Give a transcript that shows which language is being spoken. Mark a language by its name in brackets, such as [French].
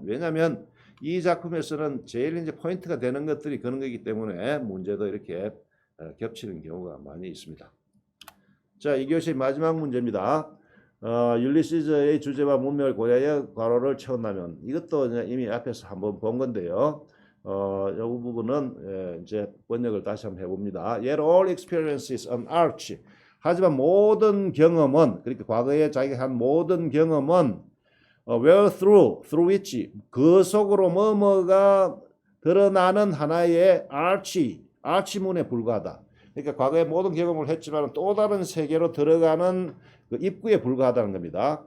[Korean] 왜냐하면 이 작품에서는 제일 이제 포인트가 되는 것들이 그런 거기 때문에 문제도 이렇게 겹치는 경우가 많이 있습니다. 자, 이 교시 마지막 문제입니다. 율리시즈의 주제와 문명을 고려하여 괄호를 채운다면 이것도 이미 앞에서 한번 본 건데요. 이 부분은 이제 번역을 다시 한번 해봅니다. [English] Yet all experiences an arch. [Korean] 하지만 모든 경험은 그러니까 과거에 자기가 한 모든 경험은 where through which 그 속으로 뭐뭐가 드러나는 하나의 arch문에 불과하다. 그러니까 과거에 모든 경험을 했지만 또 다른 세계로 들어가는 그 입구에 불과하다는 겁니다.